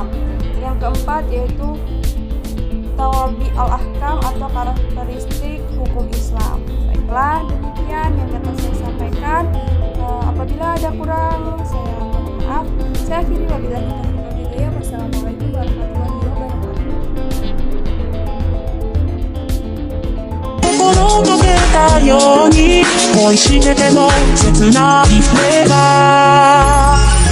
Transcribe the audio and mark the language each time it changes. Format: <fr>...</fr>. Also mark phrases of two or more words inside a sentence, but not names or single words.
<id>Yang keempat yaitu</id> <ar>توابع الأحكام</ar> <id>atau karakteristik hukum Islam. Baiklah, demikian yang dapat saya sampaikan. Apabila ada kurang</id> <ar>وبالله التوفيق والهداية. والسلام عليكم ورحمة الله وبركاته.</ar> <ja>心がけたように恋してても切ないフレーバー</ja>